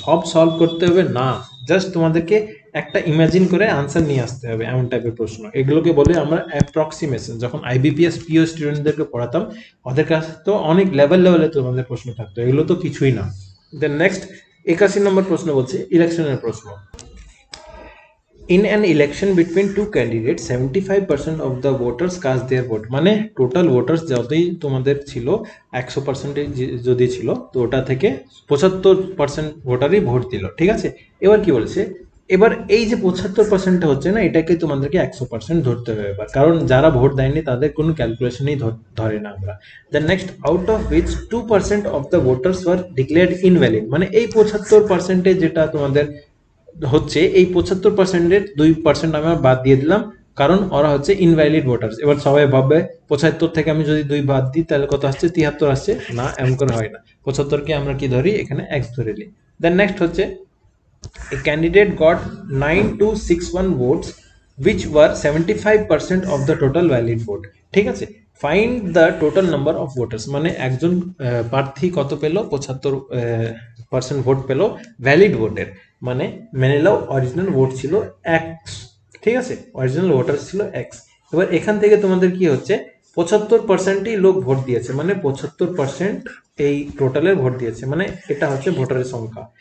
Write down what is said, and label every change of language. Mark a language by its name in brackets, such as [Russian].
[Bangla] সব সলভ করতে হবে না, জাস্ট তোমাদেরকে একটা ইমাজিন করে আনসার নিয়ে আসতে হবে, এমন টাইপের প্রশ্ন। এগুলোকে বলে আমরা অ্যাপ্রক্সিমেশন। যখন আইবিপিএস পিও স্টুডেন্টদেরকে পড়াতাম, ওদের কাছে তো অনেক লেভেলে তোমাদের প্রশ্ন থাকতো, এগুলো তো কিছুই না। দেন নেক্সট 81 নম্বর প্রশ্ন বলছে ইলেকশনের প্রশ্ন। [English] In an election between two candidates, 75% of the voters cast their vote. [Bangla] মানে টোটাল ভোটার্স যতই তোমাদের ছিল 100% যদি ছিল, তো ওটা থেকে 75% ভোটারই ভোট দিল, ঠিক আছে? এবার কি বলছে, এবার এই যে 75%টা হচ্ছে না, এটাকে তোমাদেরকে 100% ধরতে হবে এবার, কারণ যারা ভোট দেয়নি তাদের কোনো ক্যালকুলেশনই ধরে না আমরা। [English] Then next, out of which 2% of the voters were declared invalid. [Bangla] মানে এই 75%-এ যেটা তোমাদের হচ্ছে, এই 75%-এর 2% আমি বাদ দিয়ে দিলাম, কারণ ওরা হচ্ছে ইনভ্যালিড ভোটার্স। এবার সবাই ভাববে 75 থেকে আমি যদি 2 বাদ দিই তাহলে কত আসছে, 73 আসছে। না, এমন করে হয় না। 75-কে আমরা কি ধরি, এখানে x ধরে নিই। [English] then next হচ্ছে, a candidate got 9261 votes which were 75% of the total valid vote, [Bangla] ঠিক আছে? [English] Find the total number of voters. [Bangla] মানে একজন প্রার্থী কত পেল, 75% ভোট পেল ভ্যালিড ভোটের, মানে মেনে নাও অরিজিনাল ভোট ছিল এক্স, ঠিক আছে? অরিজিনাল ভোটার ছিল এক্স। এবার এখান থেকে তোমাদের কি হচ্ছে, 75%ই লোক ভোট দিয়েছে, মানে 75% এই টোটালের ভোট দিয়েছে, মানে এটা হচ্ছে ভোটারের সংখ্যা।